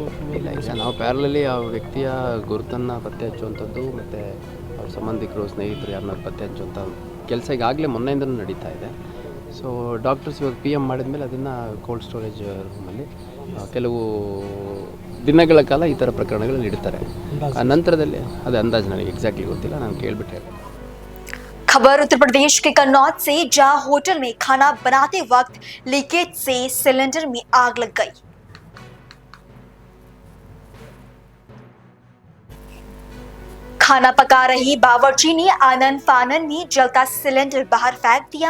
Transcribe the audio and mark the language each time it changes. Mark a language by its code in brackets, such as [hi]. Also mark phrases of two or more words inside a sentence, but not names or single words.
[kn] ಇಲ್ಲ, ಈಗ ನಾವು ಪ್ಯಾರಲಲ್ಲಿ ಆ ವ್ಯಕ್ತಿಯ ಗುರುತನ್ನು ಪತ್ತೆ ಹಚ್ಚುವಂಥದ್ದು ಮತ್ತು ಅವ್ರ ಸಂಬಂಧಿಕರು, ಸ್ನೇಹಿತರು ಯಾರನ್ನ ಪತ್ತೆ ಹಚ್ಚುವಂಥ ಕೆಲಸ ಈಗಾಗಲೇ ಮೊನ್ನೆಯಿಂದಲೂ ನಡೀತಾ ಇದೆ. [en] so doctors [kn] ಇವಾಗ PM ಮಾಡಿದ ಮೇಲೆ ಅದನ್ನು [en] cold storage [kn] ರೂಮಲ್ಲಿ ಕೆಲವು ದಿನಗಳ ಕಾಲ ಈ ಥರ ಪ್ರಕರಣಗಳಲ್ಲಿ ಇಡ್ತಾರೆ. ಆ ನಂತರದಲ್ಲಿ ಅದು ಅಂದಾಜು ನನಗೆ ಎಕ್ಸಾಕ್ಟ್ಲಿ ಗೊತ್ತಿಲ್ಲ, ನಾನು ಕೇಳಿಬಿಟ್ಟೆ. [hi] खबर उत्तर प्रदेश के कन्नौज से, जहां होटल में खाना बनाते वक्त लीकेज से सिलेंडर में आग लग गई। खाना पका रही बावर्ची ने आनन फानन में जलता सिलेंडर बाहर फेंक दिया।